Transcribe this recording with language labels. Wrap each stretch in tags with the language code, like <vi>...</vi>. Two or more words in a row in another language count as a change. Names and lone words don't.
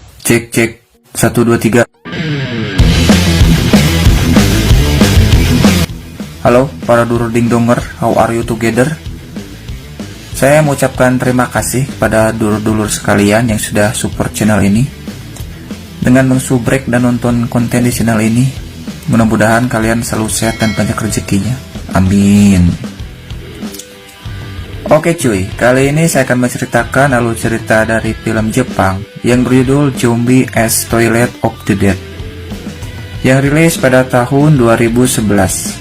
<id>Cek cek 1 2 3. Halo para dulur dingdonger,</id> <en>how are you together?</en> <id>Saya mengucapkan terima kasih pada dulur-dulur sekalian yang sudah support channel ini. Dengan mensubrek dan nonton konten di channel ini, mudah-mudahan kalian selalu sehat dan banyak rezekinya. Amin. Oke cuy, kali ini saya akan menceritakan alur cerita dari film Jepang yang berjudul Zombie as Toilet of the Dead yang rilis pada tahun 2011.</id>